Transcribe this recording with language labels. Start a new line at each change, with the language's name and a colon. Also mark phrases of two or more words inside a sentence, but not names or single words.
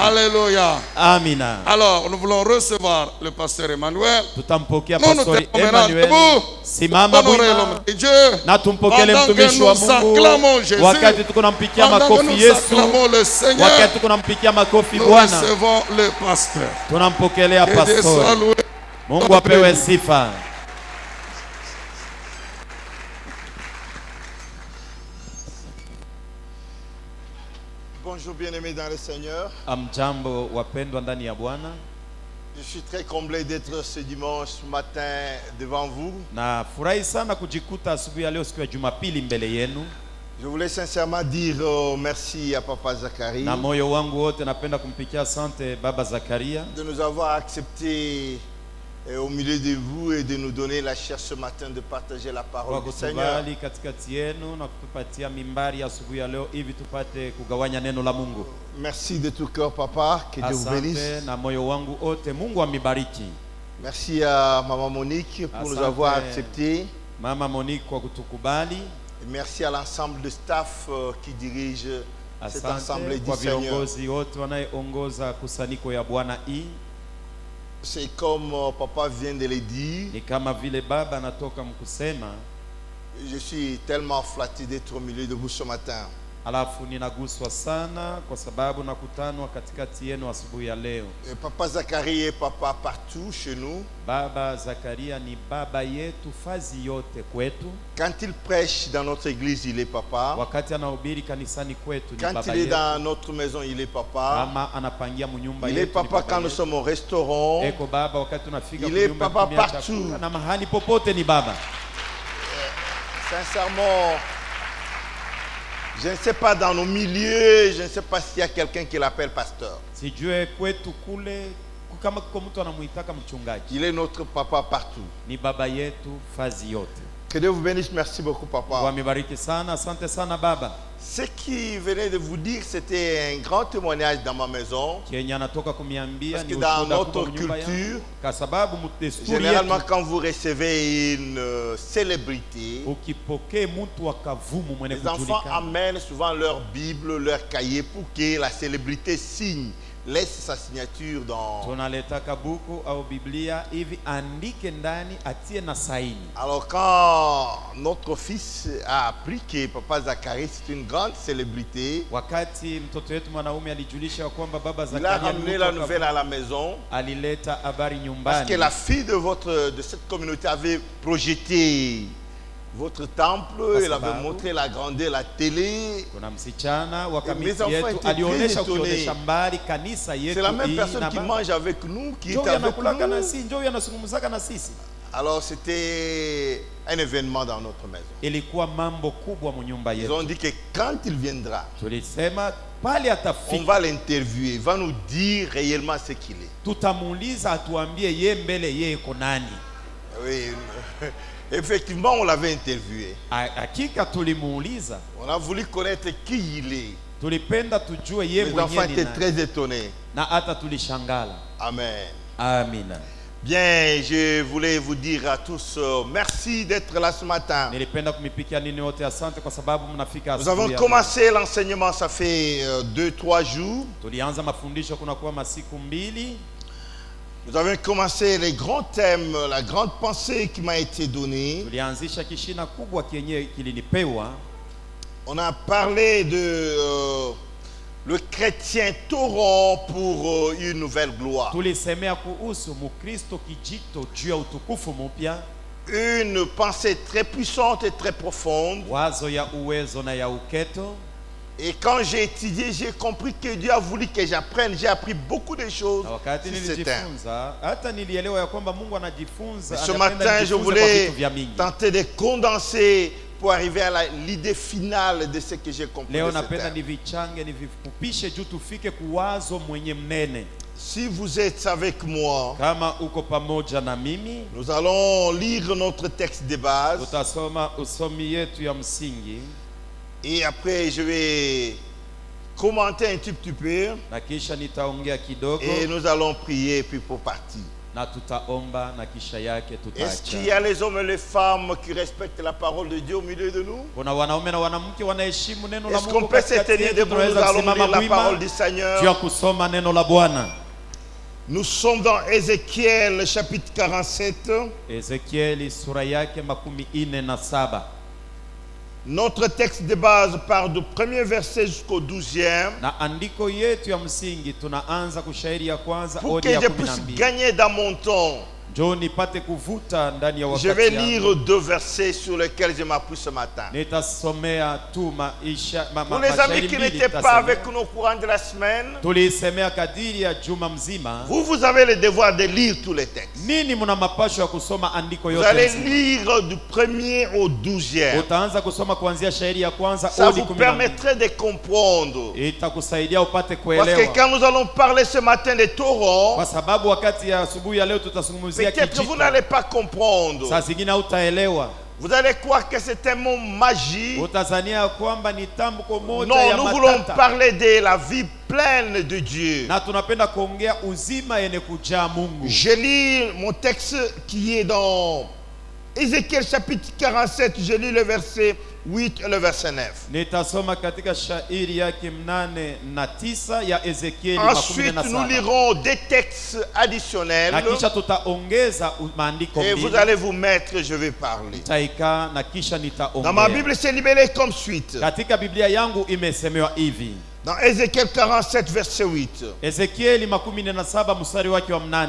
French: Alléluia.
Swahili: Amina.
French: Alors, nous voulons recevoir le pasteur Emmanuel.
Swahili: Tutampokea
French: Nous nous
Swahili: pastori
French: tenons maintenant
Swahili: Emmanuel.
French: debout.
Swahili: Simama
French: Honorer
Swahili: bwima.
French: l'homme de Dieu.
Swahili: Na tumpokele
French: Pendant que
Swahili: mtumishi wa
French: nous
Swahili: Mungu.
French: acclamons Jésus.
Swahili: Wakati tuko nampikia
French: Pendant que
Swahili: makofi
French: nous
Swahili: Yesu.
French: acclamons le Seigneur.
Swahili: Wakati tuko nampikia makofi
French: Nous
Swahili: Bwana.
French: recevons le pasteur.
Swahili: Tunampokelea
French: Que Dieu soit
Swahili: pastori.
French: loué.
Swahili: Mungu apewe sifa.
French: Bonjour bien-aimés dans le Seigneur.
Swahili: Amjambo wapendwa ndani ya Bwana.
French: Je suis très comblé d'être ce dimanche matin devant vous.
Swahili: Na furahi sana kujikuta asubuhi ya leo siku ya Jumapili mbele yenu.
French: Je voulais sincèrement dire merci à Papa Zacharie
Swahili: Na moyo wangu wote napenda kumpikia asante Baba Zakaria
French: de nous avoir acceptés au milieu de vous et de nous donner la chair ce matin de partager la
Swahili: kwa
French: parole du Seigneur.
Swahili: kutubali katikati yenu na kutupatia mimbari asubuhi ya leo hivi tupate kugawanya neno la Mungu.
French: Merci de tout cœur, Papa. Que Dieu vous bénisse.
Swahili: Asante na moyo wangu wote, Mungu amibariki.
French: Merci à Maman Monique pour nous
Swahili: Asante.
French: avoir acceptés.
Swahili: Mama Monique kwa kutukubali.
French: Et merci à l'ensemble de staff qui dirige cette assemblée
Swahili: Asante
French: du
Swahili: kwa
French: Seigneur.
Swahili: viongozi wote wanayeongoza kusanyiko ya Bwana hii.
French: C'est comme Papa vient de le dire.
Swahili: Ni kama vile baba anatoka mkusema,
French: Je suis tellement flatté d'être au milieu de vous ce matin.
Swahili: alafu ninaguswa sana kwa sababu nakutanwa katikati yenu asubuhi ya leo.
French: Et Papa Zacharie est papa partout chez nous.
Swahili: Baba Zakaria ni baba yetu fazi yote kwetu.
French: Quand il prêche dans notre église, il est papa.
Swahili: Wakati anahubiri kanisani kwetu ni
French: Quand
Swahili: baba
French: il est
Swahili: yetu.
French: dans notre maison, il est papa.
Swahili: Kama anapangia munyumba
French: Il est
Swahili: yetu ni
French: papa
Swahili: baba
French: quand nous
Swahili: yetu.
French: sommes au restaurant.
Swahili: Eko baba wakati tunafika
French: Il est
Swahili: kunyumba
French: papa
Swahili: kutumia
French: partout.
Swahili: chakula, na mahali popote ni baba.
French: Sincèrement, je ne sais pas dans nos milieux, je ne sais pas s'il y a quelqu'un qui l'appelle pasteur.
Swahili: Sijue kwetu kule kama kuko mtu anamuitaka mchungaji.
French: Il est notre papa partout.
Swahili: Ni baba yetu fazi yote.
French: Que Dieu vous bénisse. Merci beaucoup, papa.
Swahili: Wamebariki sana, asante sana baba.
French: Ce qui venait de vous dire, c'était un grand témoignage dans ma maison.
Swahili: Kenya anatoka kumiambia
French: Parce
Swahili: ni
French: que dans
Swahili: ushuhuda
French: notre
Swahili: kubwa nyumba yangu.
French: culture,
Swahili: Kwa sababu desturi
French: généralement,
Swahili: yetu
French: quand vous recevez une célébrité,
Swahili: ukipokee mtu akavumu mwenye
French: les enfants
Swahili: kujulikana,
French: amènent souvent leur Bible, leur cahier pour que la célébrité signe, laisse sa signature dans...
Swahili: tunaletaka buku au Biblia hivi andike ndani atie na saini.
French: Alors quand notre fils a appris que Papa Zacharie c'est une grande célébrité,
Swahili: Wakati mtoto wetu mwanaume alijulisha kwamba baba
French: il a
Swahili: Zakaria
French: ramené la nouvelle à la maison
Swahili: alileta habari
French: parce
Swahili: nyumbani.
French: que la fille de cette communauté avait projeté votre temple, elle avait
Swahili: sababu
French: montré la grandeur, la télé.
Swahili: Kuna msichana wa
French: mes
Swahili: kamiti
French: enfants
Swahili: yetu
French: étaient
Swahili: alionyesha
French: très
Swahili: ukionyesha
French: étonnés.
Swahili: mbali kanisa yetu.
French: C'est la même
Swahili: hii
French: personne
Swahili: na
French: qui
Swahili: baba.
French: mange avec nous, qui
Swahili: Njoo
French: est avec
Swahili: anakulaka na
French: nous.
Swahili: sisi, njoo anazungumzaka na sisi.
French: Alors c'était un événement dans notre maison.
Swahili: Ilikuwa mambo kubwa mnyumba
French: Ils
Swahili: yetu.
French: ont dit que quand il viendra,
Swahili: Tulisema pale
French: on
Swahili: atafika
French: va l'interviewer, il va nous dire réellement ce qu'il est.
Swahili: tutamuuliza atuambie ye mbele ye iko nani.
French: Oui, effectivement, on l'avait interviewé.
Swahili: Hakika tulimuuliza,
French: On a voulu connaître qui il est.
Swahili: tulipenda tujue ye
French: Les enfants
Swahili: mwenyewe ni
French: étaient
Swahili: nani.
French: très étonnés.
Swahili: Na hata tulishangala.
French: Amen.
Swahili: Amina.
French: Bien, je voulais vous dire à tous merci d'être là ce matin.
Swahili: Nilipenda kumipikia nini wote asante kwa sababu mnafika
French: Nous
Swahili: asubuhi
French: avons
Swahili: ya
French: commencé l'enseignement, ça fait 2-3 jours.
Swahili: leo. Tulianza mafundisho kuna kuwa masiku mbili.
French: Nous avons commencé les grands thèmes, la grande pensée qui m'a été donnée.
Swahili: Tulianzisha kishina kubwa kienye kilinipewa.
French: On a parlé de le chrétien torrent pour une nouvelle gloire.
Swahili: Tulisemea kuhusu Mukristo kijito juu ya utukufu mpya.
French: Une pensée très puissante et très profonde.
Swahili: Wazo ya uwezo na ya uketo.
French: Et quand j'ai étudié, j'ai compris que Dieu a voulu que j'apprenne. J'ai appris beaucoup de choses.
Swahili: Na wakati
French: sur ce thème.
Swahili: nilijifunza, hata nilielewa ya kwamba Mungu anajifunza.
French: Ce
Swahili: anapenda
French: matin, je
Swahili: nijifunze kwa
French: voulais
Swahili: vitu vya mingi.
French: tenter de condenser pour arriver à l'idée finale de ce que j'ai compris
Swahili: Leo
French: de ce
Swahili: napenda
French: thème.
Swahili: nivichange nivifupishe juu tufike kuwazo mwenye mnene.
French: Si vous êtes avec moi,
Swahili: Kama uko pamoja na mimi,
French: nous allons lire notre texte de base.
Swahili: tutasoma usomi yetu ya msingi
French: Et après, je vais commenter un tout petit peu.
Swahili: na kisha nitaongea kidogo
French: Et nous allons prier puis pour partir.
Swahili: na tutaomba na kisha yake
French: Est-ce qu'il y
Swahili: tutaacha.
French: a les hommes et les femmes qui respectent la parole de Dieu au milieu de nous?
Swahili: Kuna wanaume na wanamke wanaheshimu neno la
French: Est-ce qu'on
Swahili: Mungu
French: peut se
Swahili: katikati
French: tenir
Swahili: yetu?
French: debout? Nous
Swahili: Tunaweza
French: allons
Swahili: kusimama
French: lire la parole
Swahili: wima
French: du
Swahili: juu ya
French: Seigneur.
Swahili: kusoma neno la Bwana.
French: Nous sommes dans Ézéchiel chapitre 47.
Swahili: Ezekieli sura yake 47.
French: Notre texte de base part du premier verset jusqu'au 12e.
Swahili: Na andiko yetu ya msingi tunaanza kushairi ya kwanza
French: Pour
Swahili: odi
French: que
Swahili: ya
French: je puisse
Swahili: 12.
French: gagner dans mon temps,
Swahili: Njoo nipate kuvuta ndani ya
French: je vais
Swahili: wakati
French: lire
Swahili: yangu.
French: 2 versets sur lesquels je m'appuie ce matin.
Swahili: Nitasomea tu
French: Pour les amis qui n'étaient pas avec nous au courant de la semaine,
Swahili: tulisemea kadiri ya juma mzima.
French: vous avez le devoir de lire tous les textes.
Swahili: Nini muna mapasho ya kusoma andiko
French: Vous
Swahili: yote
French: allez
Swahili: mzima.
French: lire du 1er au 12e.
Swahili: Utaanza kusoma kuanzia shairi ya kwanza
French: Ça
Swahili: odi
French: vous
Swahili: 12.
French: permettrait de comprendre.
Swahili: Itakusaidia upate
French: Parce que
Swahili: kuelewa.
French: quand nous allons parler ce matin des torrents,
Swahili: Kwa sababu wakati ya asubuhi ya leo tutazungumzia
French: peut-être vous
Swahili: kijito.
French: n'allez pas comprendre.
Swahili: Saa zingine hautaelewa.
French: Vous allez croire que c'est un mot magique.
Swahili: Utazania kwamba ni tamko moja
French: Non,
Swahili: ya
French: nous voulons
Swahili: matata.
French: parler de la vie pleine de Dieu.
Swahili: Na tunapenda kuongea uzima yenye kujaa Mungu.
French: Je lis mon texte qui est dans Ézéchiel chapitre 47. Je lis le verset 8 et le verset 9.
Swahili: Nitasoma katika shairi yake 8 na 9 ya Ezekieli
French: Ensuite, nous
Swahili: 17.
French: lirons des textes additionnels.
Swahili: Na kisha tutaongeza maandiko
French: Et vous
Swahili: mbili.
French: allez vous mettre, je vais parler.
Swahili: Nitaikaa na kisha
French: Dans ma
Swahili: nitaongea.
French: Bible, c'est libellé comme suite.
Swahili: Katika Biblia yangu imesemewa hivi.
French: Dans Ézéchiel 47, verset 8.
Swahili: Ezekieli 17 mstari wake wa 8.